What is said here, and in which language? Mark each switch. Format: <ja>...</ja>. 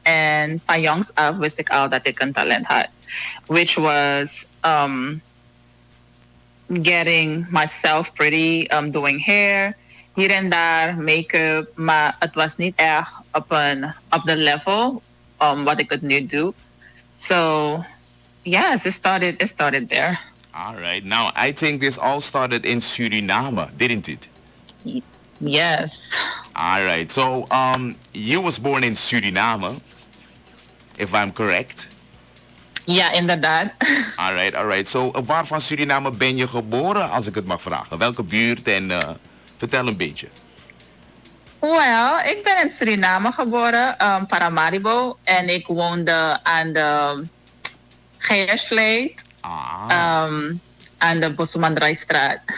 <nl>En van jongs af wist ik al dat ik een talent had.</nl> <en>Which was getting myself pretty, doing hair,</en> <nl>hier en daar,</nl> <en>make-up.</en> <nl>Maar het was niet echt op de level wat ik het nu doe.</nl> <en>So, yes, it started there. All right. Now, I think this all started in Suriname, didn't it? Yes. All right. So, you was born in Suriname, if I'm correct.</en> <nl>Ja, inderdaad.</nl> <en>All right.</en> <nl>So, waar van Suriname ben je geboren, als ik het mag vragen? Welke buurt en vertel een beetje. Well, ik ben in Suriname geboren, Paramaribo. En ik woonde aan de Geiersvleet, aan de Bosumandraistraat.</nl>